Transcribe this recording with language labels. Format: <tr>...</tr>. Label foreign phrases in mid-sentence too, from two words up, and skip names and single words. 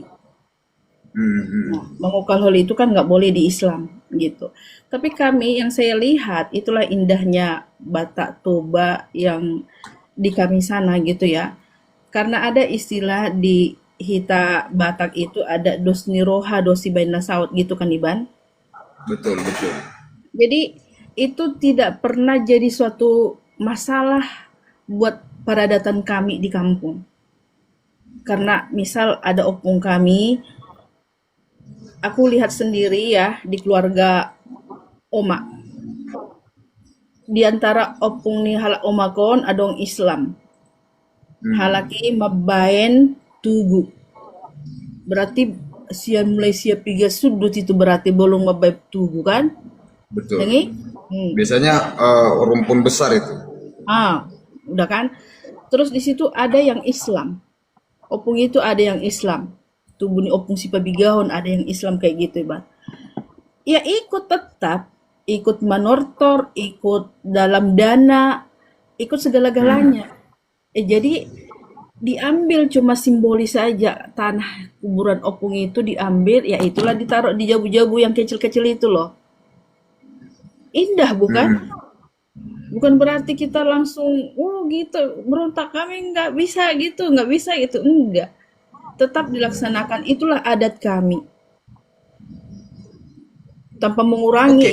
<id>Hmm. Nah, Hmm. mengukal holi itu kan nggak boleh di Islam gitu. Tapi kami yang saya lihat itulah indahnya Batak Toba yang di kami sana gitu ya. Karena ada istilah di Hita Batak itu ada</id> <bbc>dosni roha dosi baina saut</bbc> <id>gitu kan Iban. Betul, betul. Jadi itu tidak pernah jadi suatu masalah buat peradatan kami di kampung. Karena misal ada opung kami, aku lihat sendiri ya di keluarga Oma. Di antara</id> <bbc>opung ni halak omakon adong</bbc> <id>Islam. Hmm.</id> <bbc>Halaki mabaen tugu.</bbc> <id>Berarti sian mulai siap piga sudut itu berarti belum</id> <bbc>mabae tugu</bbc> <id>kan? Betul. Dengi? Hmm. Biasanya rumpun besar itu. Udah kan? Terus di situ ada yang Islam. Opung itu ada yang Islam.</id> <bbc>Tubuh ni opung si pabigahon</bbc> <id>ada yang Islam kayak gitu, Bang. Ya ikut tetap, ikut manortor, ikut dalam dana, ikut Hmm. segala-galanya. Jadi diambil cuma simbolis saja tanah kuburan opung itu diambil, ya itulah ditaruh di jabu-jabu yang kecil-kecil itu loh. Indah bukan? Hmm. Bukan berarti kita langsung, oh gitu, berontak kami nggak bisa gitu, enggak. Tetap dilaksanakan, itulah adat kami. Tanpa mengurangi</id>